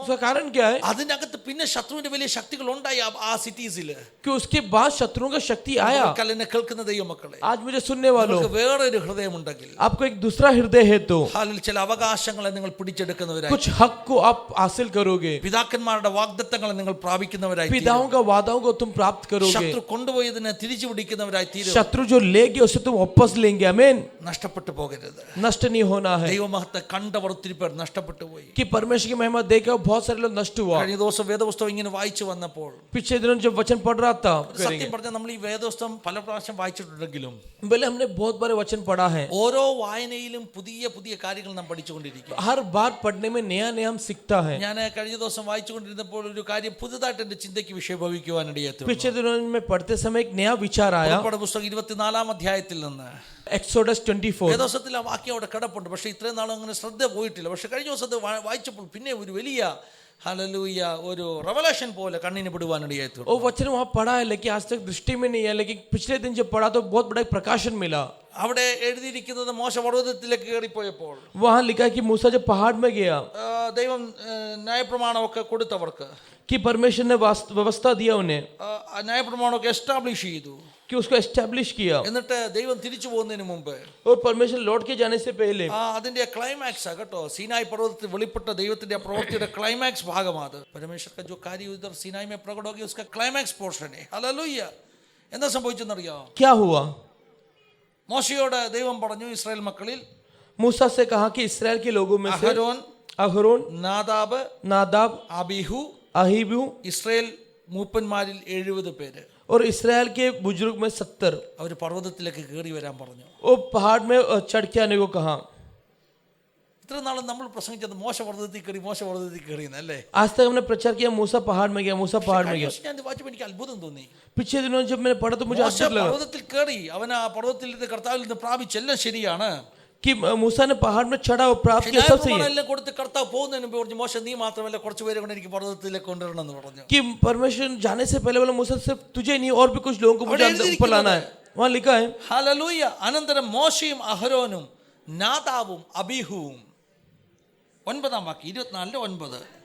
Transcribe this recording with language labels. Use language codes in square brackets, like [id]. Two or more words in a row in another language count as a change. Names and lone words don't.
[hi] उसका कारण क्या है? [ml] അതിനകത്ത് പിന്നെ ശത്രുവിന്റെ വലിയ ശക്തികൾ ഉണ്ടായി ആ സിറ്റീസിൽ. [hi] कि उसके बाद शत्रुओं का शक्ति आया. [ml] എന്നെ കേൾക്കുന്ന ദൈവമക്കളെ, [hi] आज मुझे सुनने वालों, [ml] വേറൊരു ഹൃദയമുണ്ടെങ്കിൽ, [hi] आपको एक दूसरा हृदय है तो [ml] ചില അവകാശങ്ങളെ നിങ്ങൾ പിടിച്ചെടുക്കുന്നവരായി, [hi] कुछ हक को आप हासिल करोगे. [ml] പിതാക്കന്മാരുടെ വാഗ്ദത്തങ്ങളെ നിങ്ങൾ പ്രാപിക്കുന്നവരായി, [hi] पिताओं का वादाओं को तुम प्राप्त करोगे. [ml] ശത്രു കൊണ്ടുപോയതിനെ തിരിച്ചു പിടിക്കുന്നവരായി തീരും. [hi] शत्रु जो ले गए उसे तुम वापस लेंगे. आमीन. [ml] നഷ്ടപ്പെട്ടു പോകരുത്. [hi] नष्ट नहीं होना है. [ml] ദൈവമഹത്വം കണ്ടവർ ഒത്തിരി പേർ നഷ്ടപ്പെട്ടു പോയി. [hi] कि परमेश्वर की महिमा देखकर बहुत सारे लोग नष्ट हुआ. [ml] കഴിഞ്ഞ ദിവസം വേദപുസ്തകം ഇങ്ങനെ വായിച്ചു വന്നപ്പോൾ [hi] पिछले दिनों जब वचन पढ़ रहा था, [ml] സത്യം പറഞ്ഞാൽ നമ്മൾ ഈ വേദപുസ്തകം പല പ്രാവശ്യം വായിച്ചിട്ടുണ്ടെങ്കിലും [hi] पहले हमने बहुत बार वचन पढ़ा है. [ml] ഓരോ വായനയിലും പുതിയ പുതിയ കാര്യങ്ങൾ നാം പഠിച്ചുകൊണ്ടിരിക്കും. [hi] हर बार पढ़ने में नया नया हम सीखता है. [ml] ഞാൻ കഴിഞ്ഞ ദിവസം വായിച്ചുകൊണ്ടിരുന്നപ്പോൾ ഒരു കാര്യം പുതുതായിട്ട് എന്റെ ചിന്തയ്ക്ക് വിഷയഭവിക്കുവാനിടയായി. [hi] पिछले दिनों में पढ़ते समय एक नया विचार आया. [ml] പുസ്തകം 24-ാം അധ്യായത്തിൽ നിന്ന് Exodus 24. വേദപുസ്തകത്തിൽ ആ വാക്യം അവിടെ കിടപ്പുണ്ട്. പക്ഷേ ഇത്രയും നാളും അങ്ങനെ ശ്രദ്ധ പോയിട്ടില്ല. പക്ഷെ കഴിഞ്ഞ ദിവസം വായിച്ചപ്പോൾ പിന്നെ ഒരു വലിയ ഹല്ലേലൂയ ഒരു റെവലേഷൻ പോലെ കണ്ണിന് പെടുവാനിടയായി. [hi] वो वचन वहाँ पढ़ा है लेकिन आज तक दृष्टि में नहीं है, लेकिन पिछले दिन जब पढ़ा तो बहुत बड़ा प्रकाशन मिला. [ml] അവിടെ എഴുതിയിരിക്കുന്നത് മോശ പർവ്വതത്തിലേക്ക് കയറിപ്പോയപ്പോൾ [hi] वहाँ लिखा है कि मूसा जब पहाड़ में गया, [ml] ദൈവം ന്യായപ്രമാണമൊക്കെ കൊടുത്തവർക്ക്, [hi] कि परमेश्वर ने व्यवस्था दिया उन्हें, [ml] ന്യായപ്രമാണമൊക്കെ എസ്റ്റാബ്ലിഷ് ചെയ്തു. [hi] कि उसको एस्टैब्लिश किया. [ml] എന്നിട്ട് ദൈവം തിരിച്ചു പോകുന്നതിന് മുമ്പ്, [hi] और परमेश्वर लौट के जाने से पहले, [ml] അതിന്റെ ക്ലൈമാക്സ് കേട്ടോ, സീനായ് പർവ്വതത്തിൽ വെളിപ്പെട്ട ദൈവത്തിന്റെ പ്രവൃത്തിയുടെ ക്ലൈമാക്സ് ഭാഗമാണ്. [hi] परमेश्वर का जो कार्य उधर सीनाई में प्रकट हो गया उसका [en] climax portion [hi] है. हालेलुया. [ml] എന്താ സംഭവിച്ചെന്നറിയോ? [hi] क्या हुआ? [ml] മോശയോട് ദൈവം പറഞ്ഞു, ഇസ്രായേൽ മക്കളിൽ [hi] मूसा से कहा कि इस्राएल के लोगों में से अहरोन, नादाब, [ml] അബീഹു, [hi] अहीबू, [ml] ഇസ്രായേൽ മൂപ്പന്മാരിൽ 70 പേര്, [hi] और इस्राएल के बुजुर्ग में 70, [ml] അവർ പർവ്വതത്തിലേക്ക് കയറി വരാൻ പറഞ്ഞു. [hi] वो पहाड़ में चढ़ के आने को कहा. [ml] ഇത്ര നാളും നമ്മൾ പ്രസംഗിച്ചത് മോശ പർവ്വതത്തിൽ കയറി എന്നല്ലേ? [hi] आज तक हमने प्रचार किया मूसा पहाड़ में गया, मूसा पहाड़ में गया. [ml] ഞാൻ വായിച്ചപ്പോൾ എനിക്ക് അത്ഭുതം തോന്നി. [hi] पिछले दिनों जब मैंने पढ़ा तो मुझे [ml] മോശ [hi] आश्चर्य लगा [ml] പർവ്വതത്തിൽ കയറി, അവൻ ആ പർവ്വതത്തിൽ നിന്ന് കർത്താവിൽ നിന്ന് പ്രാപിച്ചെല്ലാം ശരിയാണ്. [hi] कि मूसा ने पहाड़ में चढ़ा और प्राप्त किया, सब सही है. [ml] എല്ലാം കൊടുത്ത് കർത്താവ് പോകുന്നതിന് മുമ്പ് പറഞ്ഞു, മോശ നീ മാത്രമല്ല കുറച്ച് പേരെ കൊണ്ട് എനിക്ക് പർവ്വതത്തിലേക്ക് കൊണ്ടുവരണം എന്ന് പറഞ്ഞു. [hi] कि परमेश्वर जाने से पहले बोला मूसा सिर्फ तुझे नहीं और भी कुछ लोगों को मुझे ऊपर लाना है. वहाँ लिखा है. [ml] ഹല്ലേലൂയ. അനന്തരം മോശയും അഹരോനും നാദാബും അബീഹുവും, 9-ാം വാക്യം 24:9.